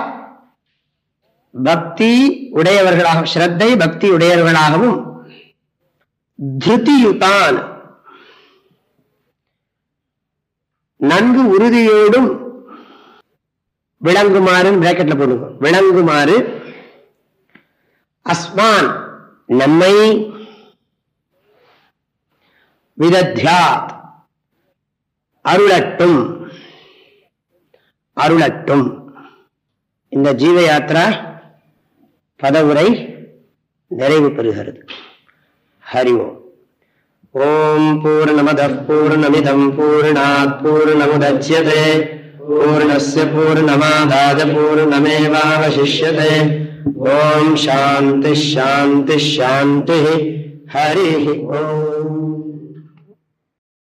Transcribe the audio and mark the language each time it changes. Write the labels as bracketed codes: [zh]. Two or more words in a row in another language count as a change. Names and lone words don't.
[ta] பக்தி உடையவர்களாகவும், ஸ்ரத்தை பக்தி உடையவர்களாகவும், திருதியுதான் நன்கு உறுதியோடும் விளங்குமாறு பிராக்கெட்ல போடுங்க, விளங்குமாறு அஸ்மான் நம்மை, விதத்யாத் அருளட்டும், அருளட்டும். இந்த ஜீவ யாத்ரா பதவுரை நிறைவு பெறுகிறது. [sa] ஹரி ஓம். ஓம் பூர்ணமதః பூர்ணமிதம் பூர்ணாத் பூர்ணமுதச்யதே பூர்ணஸ்ய பூர்ணமாதாய பூர்ணமேவாவசிஷ்யதே. ஓம் சாந்தி சாந்தி சாந்தி. ஹரி ஓம்.